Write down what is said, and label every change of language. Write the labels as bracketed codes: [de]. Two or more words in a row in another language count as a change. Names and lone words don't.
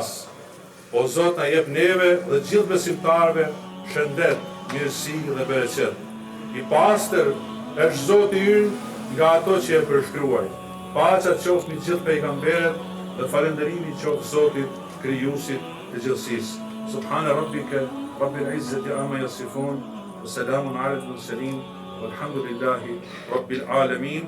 [sq] O Zot, na jep neve dhe gjithë besimtarëve shëndet, mirësi dhe bereqet. I pastër është Zoti ynë nga ato që e përshkruaj. Paqja qoftë mbi gjithë pejgamberët dhe falënderimi qoftë Zotit, krijuesit të gjithësisë. [ar] سبحان ربك رب العزة عما يصفون وسلام على المرسلين والحمد لله رب العالمين.